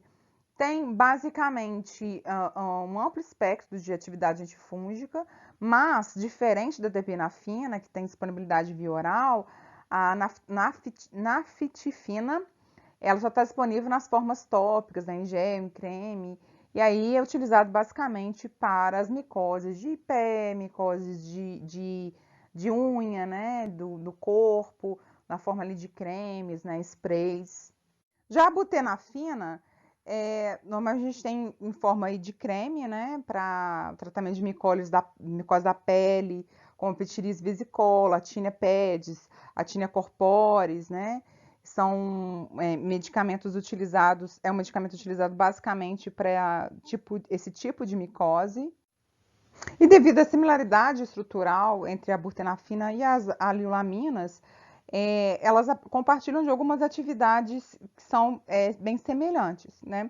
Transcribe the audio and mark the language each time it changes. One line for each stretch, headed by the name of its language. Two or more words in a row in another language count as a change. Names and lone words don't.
Portuguese: Tem basicamente um amplo espectro de atividade antifúngica, mas diferente da terbinafina, que tem disponibilidade via oral, a nafitifina ela só está disponível nas formas tópicas, né, em gel, em creme, e aí é utilizado basicamente para as micoses de pé, micoses de unha, né, do corpo, na forma ali de cremes, né, sprays. Já a butenafina, normalmente a gente tem em forma aí de creme, né, para tratamento de micose da pele, como pitiris vesicola, a tinea pedis, a tinea corporis, né, são medicamentos utilizados, é um medicamento utilizado basicamente para esse tipo de micose. E devido à similaridade estrutural entre a butenafina e as alilaminas, elas compartilham de algumas atividades que são bem semelhantes, né?